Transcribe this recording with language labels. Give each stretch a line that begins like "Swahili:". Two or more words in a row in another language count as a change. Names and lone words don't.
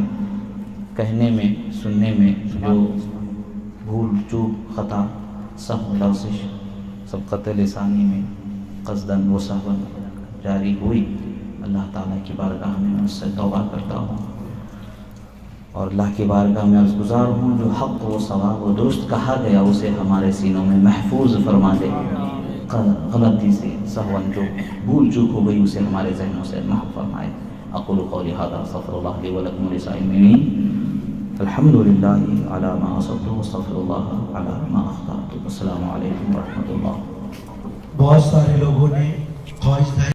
Urdu: کہنے میں سننے میں جو بھول چوک خطا سب لغزش سبقت لسانی میں قصداً و سہواً جاری ہوئی، اللہ تعالیٰ کی بارگاہ میں اس سے توبہ کرتا ہوں، اور اللہ کی بارگاہ میں عرض گزار ہوں جو حق و صواب و درست کہا گیا اسے ہمارے سینوں میں محفوظ فرما دے، غلطی سے سہواً جو بھول چوک ہو گئی اسے ہمارے ذہنوں سے محو فرمائے۔
Arabic: اقول قولی ھذا استغفر اللہ لی ولکم ولسائر المؤمنین، الحمد للہ علی ما اصبت واستغفر اللہ علی ما اخطأت۔ السلام علیکم ورحمۃ اللہ۔
Urdu: بہت سارے لوگوں نے خواہش